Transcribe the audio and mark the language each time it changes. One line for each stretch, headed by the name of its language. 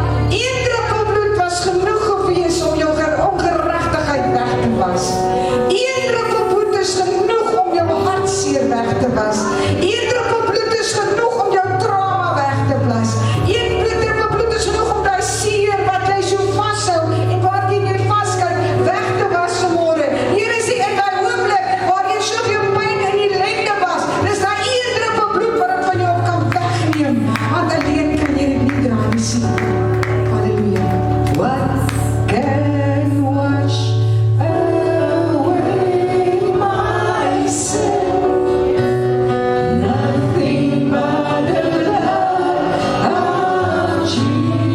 Afrikaans: Eén druppel bloed was genoeg geweest om jou ongerechtigheid weg te was. Eén druppel bloed is genoeg om jou hartseer weg te was. Eén druppel bloed is genoeg om jou trauma weg te was. Eén druppel bloed is genoeg om die seer wat jy so vasthou en waar jy nie vaskyk weg te was vanmorgen. Here sê in die oomblik waar jy soveel pyn en ellende was, dis daar één druppel bloed wat het van jou kan wegneem. Want alleen kan jy dit nie dra nie sien. Halleluja.
English: What can wash away my sin? Nothing but the blood of Jesus.